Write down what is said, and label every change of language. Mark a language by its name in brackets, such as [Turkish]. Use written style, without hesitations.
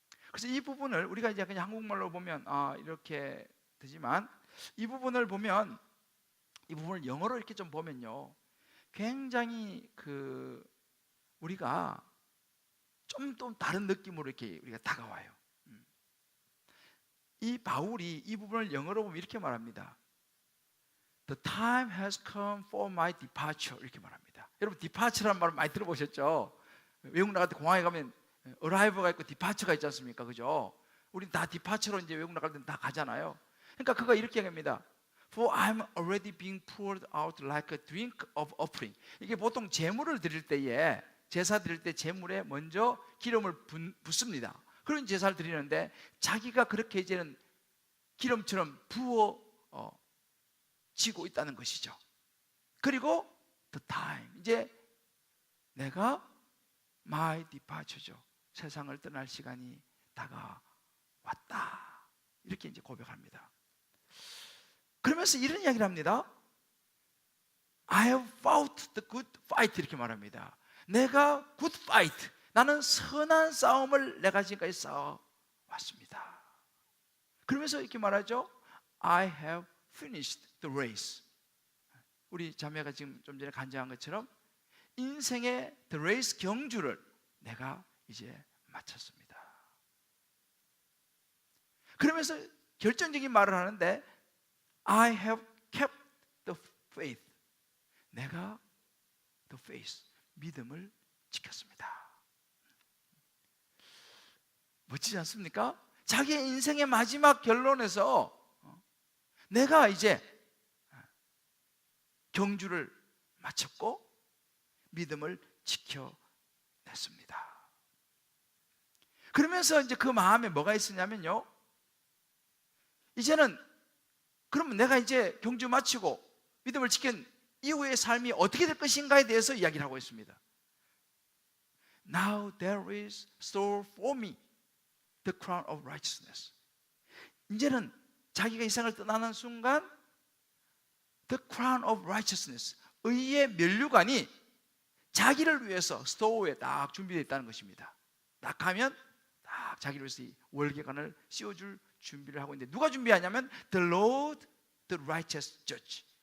[Korean] 그래서 이 부분을 우리가 이제 그냥 한국말로 보면 이렇게 되지만 이 부분을 보면, 이 부분을 영어로 이렇게 좀 보면요 굉장히 우리가 좀 또 다른 느낌으로 이렇게 우리가 다가와요. 이 바울이 이 부분을 영어로 보면 이렇게 말합니다. [English] The time has come for my departure, [Korean] 이렇게 말합니다. 여러분 departure라는 말을 많이 들어보셨죠? 외국 나갈 때 공항에 가면 arrival가 있고 departure가 있지 않습니까? 그죠? 우린 다 departure로 이제 외국 나갈 때는 다 가잖아요. 그러니까 그가 이렇게 얘기합니다. [English] For I'm already being poured out like a drink of offering. [Korean] 이게 보통 제물을 드릴 때에, 제사 드릴 때 제물에 먼저 기름을 붓습니다. 그런 제사를 드리는데 자기가 그렇게 이제는 기름처럼 부어지고 있다는 것이죠. 그리고 [English] the time, [Korean] 이제 내가 [English] my departure [Korean] 죠. 세상을 떠날 시간이 다가왔다. 이렇게 이제 고백합니다. 그러면서 이런 이야기를 합니다. [English] I have fought the good fight, [Korean] 이렇게 말합니다. 내가 [English] good fight, [Korean] 나는 선한 싸움을 내가 지금까지 싸워왔습니다. 그러면서 이렇게 말하죠. [English] I have finished the race. [Korean] 우리 자매가 지금 좀 전에 간증한 것처럼 인생의 [English] the race [Korean] 경주를 내가 이제 마쳤습니다. 그러면서 결정적인 말을 하는데 [English] I have kept the faith. [Korean] 내가 [English] the faith, [Korean] 믿음을 지켰습니다. 멋지지 않습니까? 자기의 인생의 마지막 결론에서 내가 이제 경주를 마쳤고 믿음을 지켜냈습니다. 그러면서 이제 그 마음에 뭐가 있었냐면요, 이제는 그러면 내가 이제 경주 마치고 믿음을 지킨 이후의 삶이 어떻게 될 것인가에 대해서 이야기를 하고 있습니다. [English] Now there is store for me the crown of righteousness. [Korean] 이제는 자기가 이 세상을 떠나는 순간 [English] the crown of righteousness, [Korean] 의의 면류관이 자기를 위해서 스토어에 딱 준비되어 있다는 것입니다. 딱 가면 딱 자기를 위해서 이 월계관을 씌워줄 준비를 하고 있는데, 누가 준비하냐면 [English] the Lord, the righteous judge.